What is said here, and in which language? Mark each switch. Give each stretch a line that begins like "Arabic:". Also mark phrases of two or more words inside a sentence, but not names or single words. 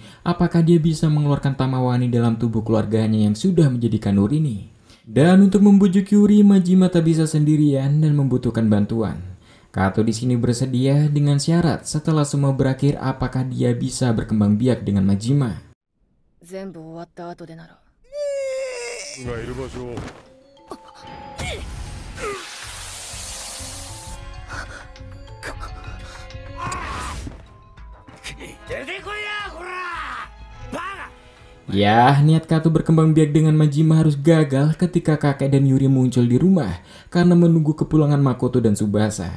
Indonesian: Apakah dia bisa mengeluarkan Tamawani dalam tubuh keluarganya yang sudah menjadi Kanurini? Dan untuk membujuk Yuri, Majima tak bisa sendirian dan membutuhkan bantuan. Kato di sini bersedia dengan syarat setelah semua berakhir apakah dia bisa berkembang biak dengan Majima.
Japanese: がいる場所を
Indonesian: Ya, niat Kato berkembang biak dengan Majima harus gagal ketika kakek dan Yuri muncul di rumah karena menunggu kepulangan Makoto dan Tsubasa.